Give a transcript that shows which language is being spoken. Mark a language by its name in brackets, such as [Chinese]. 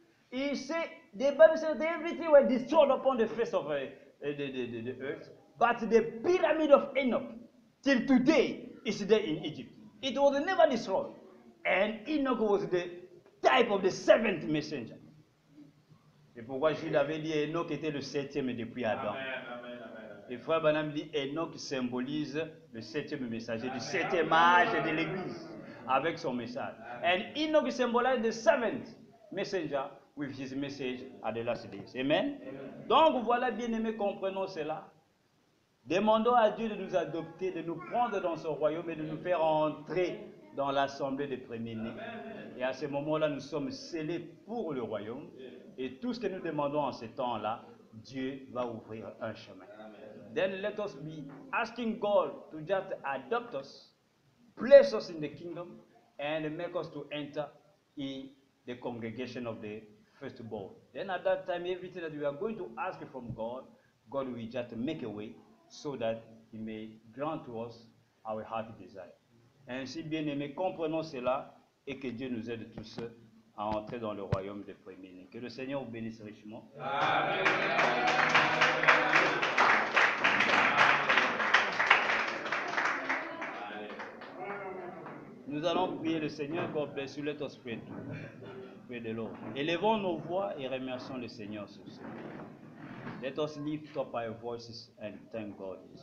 [English] He said, the Bible says that everything was destroyed upon the face of the earth. But the pyramid of Enoch, till today, is there in Egypt. It was never destroyed. And Enoch was the type of the 7th messenger. [French] C'est pourquoi Jude avait dit Enoch était le 7e depuis Adam. Et frère Branham dit Enoch symbolise le 7e messager du 7e âge de l'Église avec son message. [English] And Enoch symbolizes the 7th messenger with his message at the last days. [French] Amen. Donc voilà, bien-aimés, comprenons cela. Demandons à Dieu de nous adopter, de nous prendre dans son royaume et de nous faire entrer dans l'assemblée des premiers-nés. Et à ce moment-là, nous sommes scellés pour le royaume. Et tout ce que nous demandons en ces temps-là, Dieu va ouvrir un chemin. [English] Then let us be asking God to just adopt us, place us in the kingdom, and make us to enter in the congregation of the firstborn. Then at that time, everything that we are going to ask from God, God will just make a way so that He may grant to us our heart desire. [French] Ainsi, bien-aimés, comprenons cela et que Dieu nous aide tous à entrer dans le royaume des premiers-nés. Que le Seigneur vous bénisse richement. Amen. Nous allons prier le Seigneur. [English] God bless you. Let us pray. Pray the Lord. [French] Élevons nos voix et remercions le Seigneur sur ce. [English] Let us lift up our voices and thank God.